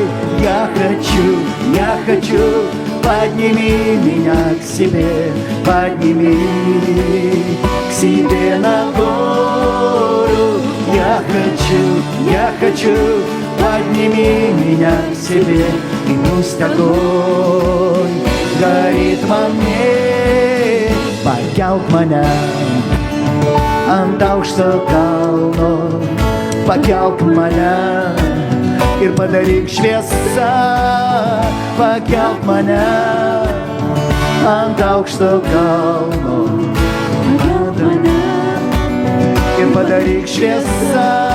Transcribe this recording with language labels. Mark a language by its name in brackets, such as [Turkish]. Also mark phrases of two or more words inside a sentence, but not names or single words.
[Russian] Я хочу, подними меня к себе, подними к себе на гору. Я хочу, подними меня к себе, и пусть огонь горит во мне. [Lithuanian] Pakelk mane ant aukšto kalno, pakelk mane ir padaryk šviesą. Pakelk mane ant aukšto kalno, pakelk mane ir padaryk šviesą.